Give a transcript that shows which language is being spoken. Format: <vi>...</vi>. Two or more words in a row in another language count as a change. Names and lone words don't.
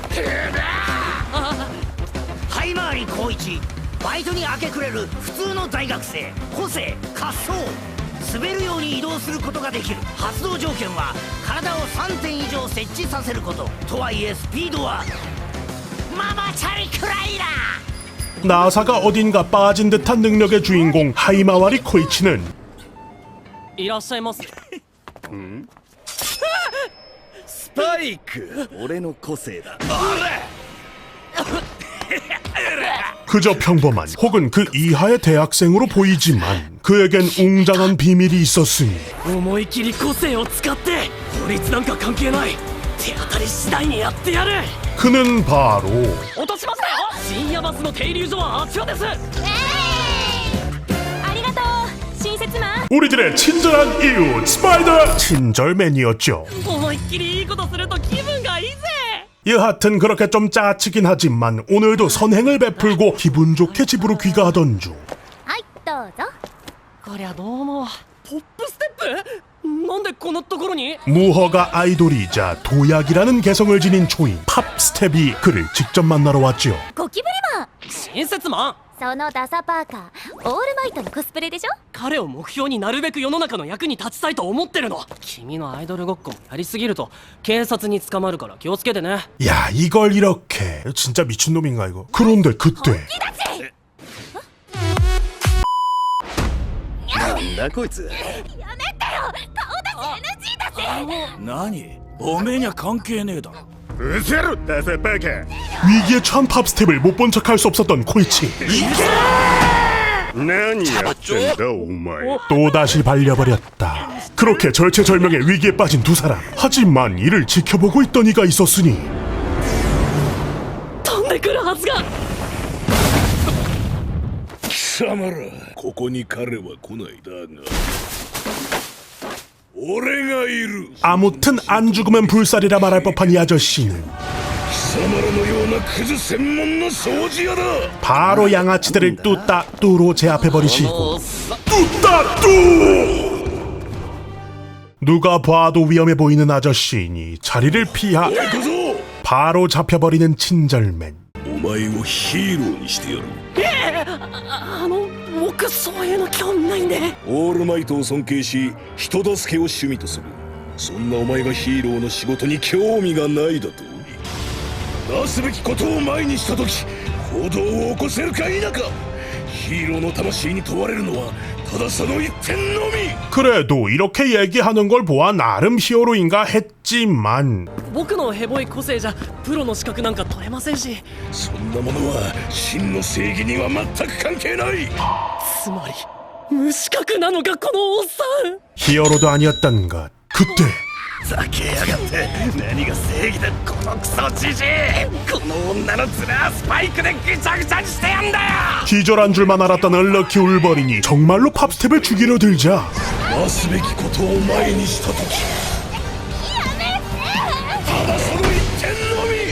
<ja>はい回り高一。バイトに明け暮れる普通の大学生。個性滑走。滑るように移動することができる。発動条件は体を3点以上設置させること。とはいえスピードはママチャリくらいだ。</ja> <ko>나사가 어딘가 빠진 듯한 능력의 주인공 하이마와리 코이치는</ko> <ja>いらっしゃいます。スパイク。俺の個性だ。</ja> <ko>그저 평범한 혹은 그 이하의 대학생으로 보이지만 그에겐 웅장한 비밀이 있었으니</ko> <ja>思い切り個性を使って法律なんか関係ない。手当たり次第にやってやる。</ja> <ko>그는 바로</ko> <ja>落としましたよ。深夜バスの停留所はあちらです。ありがとう親切マン。</ja> <ko>우리들의 친절한 이웃 스파이더 친절맨이었죠.</ko> <ja>思いっきりいいことすると気分がいいぜ。</ja> <ko>여하튼 그렇게 좀 짜치긴 하지만 오늘도 선행을 베풀고 기분 좋게 집으로 귀가하던 중</ko> <ja>はいどうぞ。こりゃどうも。ポップステップ？なんでこんなところに？</ja> <ko>무허가 아이돌이자 도약이라는 개성을 지닌 초인 팝스텝이 그를 직접 만나러 왔죠.</ko> <ja>ゴキブリマン。親切マン。そのダサパーカーオールマイトのコスプレでしょ。彼を目標になるべく世の中の役に立ちたいと思ってるの。君のアイドルごっこもやりすぎると警察に捕まるから気をつけてね。</ja> <ko>야 이걸 이렇게 진짜 미친놈인가 이거. 그런데 그때</ko> <ja>なんだこいつ。やめてよ。顔出し NG だぜ。何おめえには関係ねえだろ。うせろ、ダサバカ。</ja> <ko>위기에 처한 팝스텝을 못 본 척할 수 없었던 코이치.</ko> <ja>何やってんだお前。</ja> <ko>또다시 발려버렸다. 그렇게 절체절명의 위기에 빠진 두 사람. 하지만 이를 지켜보고 있던 이가 있었으니</ko> <ja>飛んでくるはずが。貴様ら、ここに彼は来ないだが。俺がいる。</ja> <ko>아무튼 안 죽으면 불살이라 말할 법한 이 아저씨는</ko> <ja>貴様らのようなクズ専門の掃除屋だ。</ja> <ko>바로 양아치들을 뚜따뚜로 제압해버리시고 뚜따뚜! 누가 봐도 위험해 보이는 아저씨이니 자리를 피하</ko> <ja>おい小僧、</ja> <ko>바로 잡혀버리는 친절맨.</ko> <ja>お前をヒーローにしてやる。僕そういうの興味ないんで。オールマイトを尊敬し、人助けを趣味とする。そんなお前がヒーローの仕事に興味がないだと。なすべきことを前にしたとき、行動を起こせるか否か。ヒーローの魂に問われるのはただその一点のみ。</ja> <ko>그래도 이렇게 얘기하는 걸 보아 나름 히어로인가 했지만</ko> <ja>僕のヘボい個性じゃプロの資格なんか取れませんし。そんなものは真の正義には全く関係ない。つまり無資格なのかこのおっさん。</ja> <ko>히어로도 아니었던 것. 그때</ko> <ja>ざけやがって。何が正義だこのクソじじい。この女の面はスパイクでぐちゃぐちゃにしてやんだよ。</ja> <ko>기절한 줄만 알았던 얼럭키 울버린이 정말로 팝스텝을 죽이려 들자</ko> <ja>なすべきことを前にしたとき、ただその一点のみ。</ja>